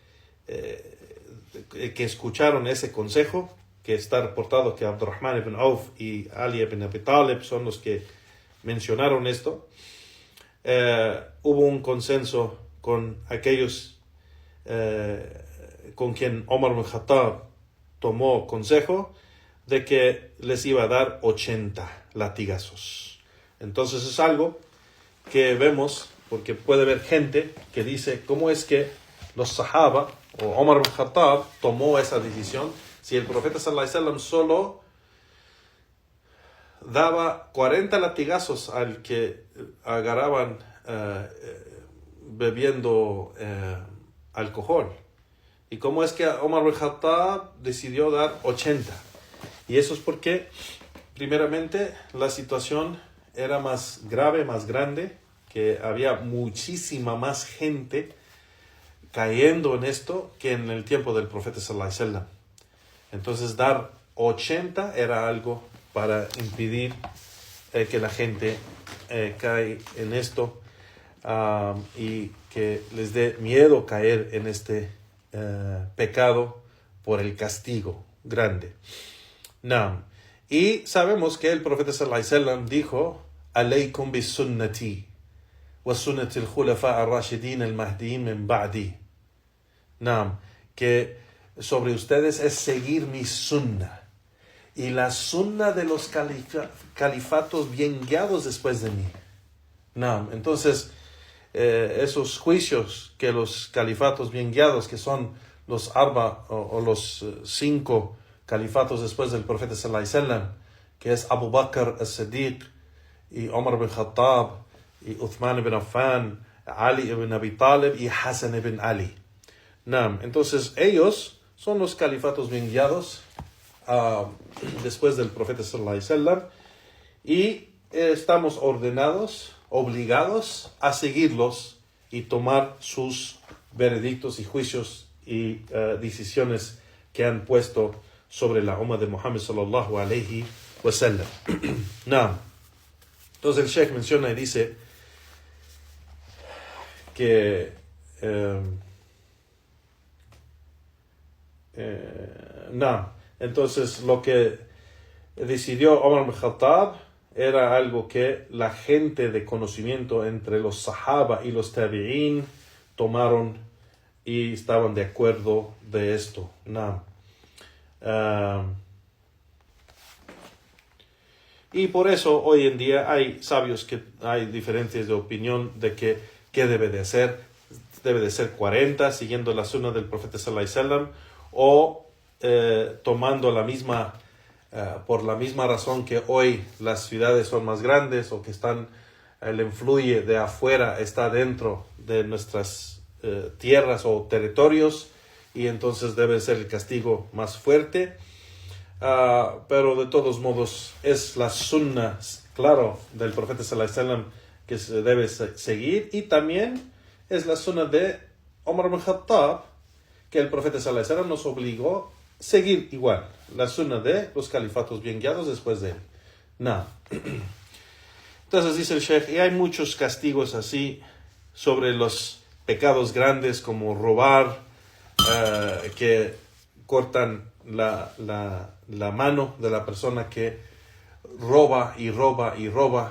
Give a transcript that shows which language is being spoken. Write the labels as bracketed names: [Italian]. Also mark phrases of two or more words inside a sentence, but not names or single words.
[Spanish] que escucharon ese consejo, que está reportado que Abdurrahman ibn Auf y Ali ibn Abi Talib son los que mencionaron esto, hubo un consenso con aquellos con quien Omar bin Khattab tomó consejo, de que les iba a dar 80 latigazos. Entonces es algo que vemos, porque puede haber gente que dice, ¿cómo es que los sahaba o Omar bin Khattab tomó esa decisión si el profeta [Arabic] صلى الله عليه وسلم [Spanish] solo daba 40 latigazos al que agarraban bebiendo alcohol? ¿Y cómo es que Omar bin Khattab decidió dar 80? Y eso es porque, primeramente, la situación era más grave, más grande, que había muchísima más gente cayendo en esto que en el tiempo del profeta [Arabic] صلى الله عليه وسلم. [Spanish] Entonces dar 80 era algo para impedir que la gente cae en esto y que les dé miedo caer en este pecado por el castigo grande. Naam. Y sabemos que el profeta [Arabic] صلى الله عليه وسلم [Spanish] dijo: [Arabic] "عليكم بسنتي وسنة الخلفاء الراشدين المهديين من بعدي." [Spanish] Naam, que sobre ustedes es seguir mi sunna y la sunna de los califatos bien guiados después de mí. Naam, entonces esos juicios que los califatos bien guiados, que son los arba o los 5 califatos después del profeta [Arabic] صلى الله عليه وسلم, [Spanish] que es Abu Bakr as-Siddiq y Omar ibn Khattab y Uthman ibn Affan, Ali ibn Abi Talib y Hassan ibn Ali. Naam, entonces ellos son los califatos bien guiados después del profeta [Arabic] صلى الله عليه وسلم, [Spanish] y estamos obligados a seguirlos y tomar sus veredictos y juicios y decisiones que han puesto sobre la umma de Muhammad [Arabic] صلى الله عليه وسلم. [Spanish] Naam. Entonces el Sheikh menciona y dice que entonces lo que decidió Omar ibn Khattab era algo que la gente de conocimiento entre los sahaba y los tabi'in tomaron y estaban de acuerdo de esto. Y por eso hoy en día hay sabios que hay diferencias de opinión de qué debe de ser. Debe de ser 40, siguiendo la sunna del profeta [Arabic] صلى الله عليه وسلم, [Spanish] o tomando la misma, por la misma razón que hoy las ciudades son más grandes, o que el influye de afuera está dentro de nuestras tierras o territorios, y entonces debe ser el castigo más fuerte. Pero de todos modos es la sunna, claro, del profeta [Arabic] صلى الله عليه وسلم [Spanish] que se debe seguir, y también es la sunna de Omar ibn Khattab, que el profeta [Arabic] صلى الله عليه وسلم [Spanish] nos obligó a seguir igual, la sunna de los califatos bien guiados después de él. Entonces dice el Sheikh, y hay muchos castigos así sobre los pecados grandes, como robar, que cortan la mano de la persona que roba y roba y roba.